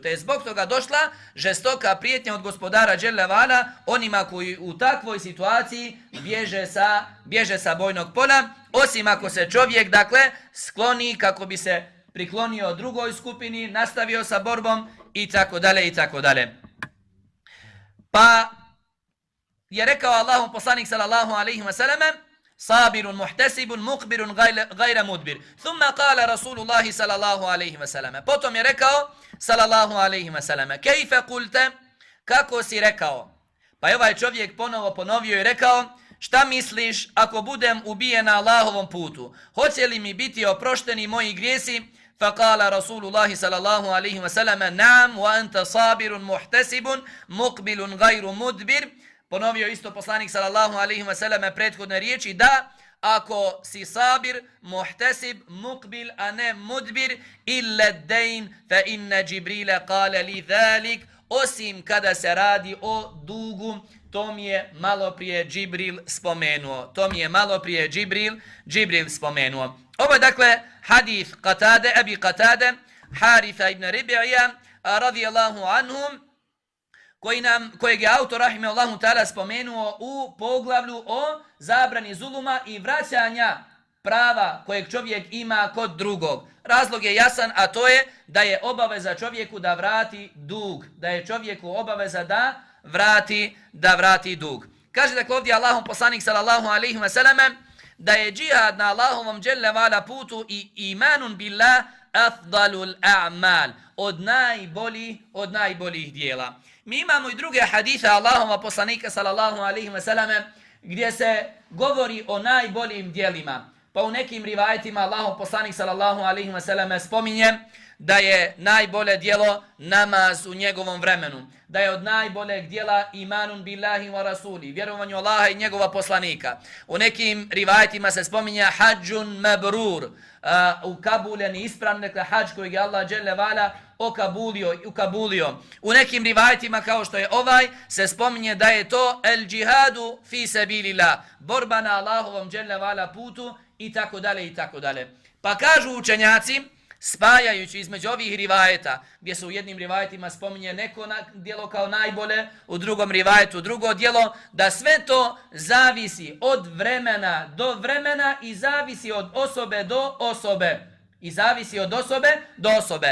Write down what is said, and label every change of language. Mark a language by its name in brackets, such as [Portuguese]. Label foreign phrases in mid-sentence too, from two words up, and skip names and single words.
[Bosnian] Te je zbog toga došla žestoka prijetnja od gospodara [Arabic] جل وعلا [Bosnian] onima koji u takvoj situaciji bježe sa bojnog pola, osim ako se čovjek dakle skloni kako bi se priklonio drugoj skupini, nastavio sa borbom i tako dalje. Pa je rekao Allahov poslanik [Arabic] صلى الله عليه وسلم: صابر محتسب مقبل غير مدبر. ثم قال رسول الله صلى الله عليه وسلم. [Bosnian] Potom je rekao [Arabic] صلى الله عليه وسلم: كيف قلت, [Bosnian] kako si rekao? Pa je ovaj čovjek ponovo ponovio i rekao: šta misliš ako budem ubijen na Allahovom putu? Hoće li mi biti oprošteni moji grijesi? [Arabic] فقال رسول الله صلى الله عليه وسلم نعم وأنت صابر محتسب مقبل غير مدبر. [Bosnian] Ponovio isto poslanik [Arabic] صلى الله عليه وسلم [Bosnian] prethodne riječi da ako si [Arabic] صابر، محتسب، مقبل, [Bosnian] a ne mudbir, [Arabic] إلا الدين فإن جبريل قال لي ذلك, [Bosnian] osim kada se radi o dugu, to mi je malo prije Džibril spomenuo. Ovo je dakle hadith Abi Qatade, Haritha ibn Ribija, [Arabic] رضي الله عنهم, [Bosnian] kojeg je autor [Arabic] رحمه الله تعالى [Bosnian] spomenuo u poglavlju o zabrani zuluma i vraćanja prava kojeg čovjek ima kod drugog. Razlog je jasan, a to je da je obaveza čovjeku da vrati dug. Da je čovjeku obaveza da vrati dug. Kaže dakle ovdje Allahov poslanik [Arabic] صلى الله عليه وسلم [Bosnian] da je džihad na Allahovom [Arabic] جل وعلا [Bosnian] putu i [Arabic] إيمان بالله أفضل الأعمال, [Bosnian] od najboljih dijela. Mi imamo i druge hadise Allahova poslanika [Arabic] صلى الله عليه وسلم [Bosnian] gdje se govori o najboljim dijelima. Pa u nekim rivajetima Allahov poslanik [Arabic] صلى الله عليه وسلم [Bosnian] spominje da je najbolje djelo namaz u njegovom vremenu. Da je od najboljeg djela [Arabic] إيمان بالله ورسوله, [Bosnian] vjerovanju Allaha i njegova poslanika. U nekim rivajetima se spominje [Arabic] حج مبرور, [Bosnian] ukabulen i ispravan, dakle hađ kojeg je Allah [Arabic] جل وعلا [Bosnian] ukabulio. U nekim rivajetima kao što je ovaj se spominje da je to [Arabic] الجهاد في سبيل الله, [Bosnian] borba na Allahovom [Arabic] جل وعلا [Bosnian] putu i tako dalje. Pa kažu učenjaci, spajajući između ovih rivajeta, gdje se u jednim rivajetima spominje neko djelo kao najbolje, u drugom rivajetu drugo djelo, da sve to zavisi od vremena do vremena i zavisi od osobe do osobe.